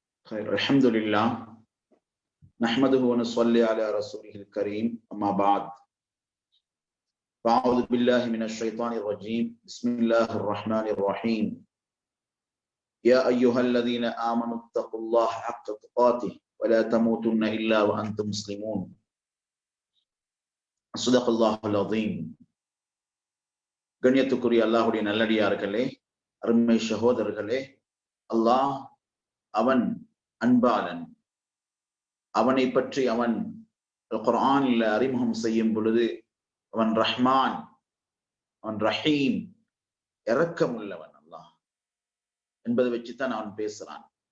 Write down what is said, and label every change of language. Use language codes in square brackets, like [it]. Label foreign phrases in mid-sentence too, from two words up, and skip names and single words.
[ar] خير الحمد لله نحمده ونصلي على رسوله الكريم أما بعد فأعوذ بالله من الشيطان الرجيم بسم الله الرحمن الرحيم يا أيها الذين آمنوا اتقوا الله حق تقاته ولا تموتن إلا وأنتم مسلمون صدق الله العظيم [ta] கண்ணியத்துக்குரிய அல்லாஹ்வுடைய நல்லடியார்களே, அருமை சகோதரர்களே, அல்லாஹ் அவன் அன்பாளன். அவனை பற்றி அவன் குர்ஆனில் அறிமுகம் செய்யும் பொழுது அவன் ரஹ்மான், அவன் ரஹீம், இரக்கம் உள்ளவன் அல்லாஹ் என்பதை வச்சுதான் அவன் பேசுறான்.